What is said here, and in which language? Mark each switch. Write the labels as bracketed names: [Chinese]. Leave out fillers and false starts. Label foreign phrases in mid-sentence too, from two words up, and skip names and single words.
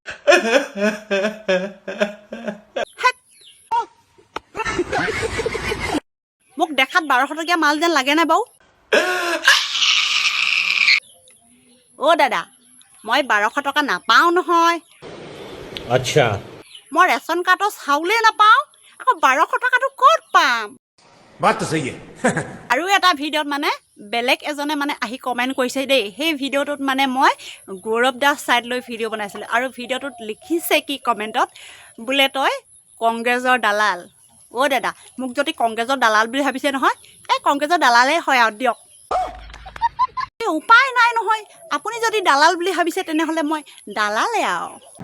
[Assamese] হেক মোক দেখাত 1200 টকীয়া মাল যেন লাগে নে বাৰু অ' দাদা মই 1200 টকা নাপাওঁ নহয় [Hindi] अच्छा [Assamese] মই ৰেচন কাৰ্ডৰ চাউলেই নাপাওঁ আকৌ 1200 টকাটো ক'ত পাম [Hindi] बात तो सही है [Assamese] আৰু এটা ভিডিঅ'ত মানে বেলেগ এজনে মানে আহি কমেণ্ট কৰিছে দেই সেই ভিডিঅ'টোত মানে মই গৌৰৱ দাস ছাইড লৈ ভিডিঅ' বনাইছিলোঁ আৰু ভিডিঅ'টোত লিখিছে কি কমেণ্টত বোলে তই কংগ্ৰেছৰ দালাল অ' দাদা মোক যদি কংগ্ৰেছৰ দালাল বুলি ভাবিছে নহয় এই কংগ্ৰেছৰ দালালেই হয় আৰু দিয়ক উপায় নাই নহয় আপুনি যদি দালাল বুলি ভাবিছে তেনেহ'লে মই দালালে আৰু